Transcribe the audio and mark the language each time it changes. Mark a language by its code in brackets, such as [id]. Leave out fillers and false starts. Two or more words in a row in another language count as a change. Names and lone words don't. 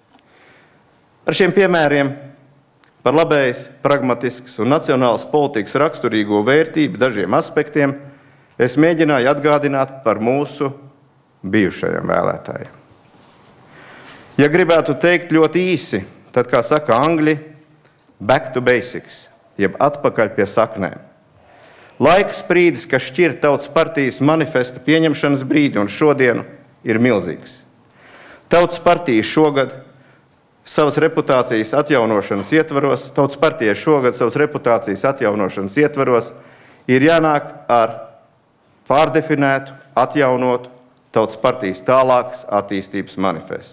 [lv] Ar šiem piemēriem par labējas, pragmatiskas un nacionālas politikas raksturīgo vērtību dažiem aspektiem es mēģināju atgādināt par mūsu bijušajiem vēlētājiem. Ja gribētu teikt ļoti īsi, tad, kā saka angļi, [en] back to basics, [lv] jeb atpakaļ pie saknēm. Laika sprīdis, kas šķir Tautas partijas manifesta pieņemšanas brīdi un šodienu, ir milzīgs. Tautas partija šogad savas reputācijas atjaunošanas ietvaros ir jānāk ar pārdefinētu, atjaunotu Tautas partijas tālākas attīstības manifestu.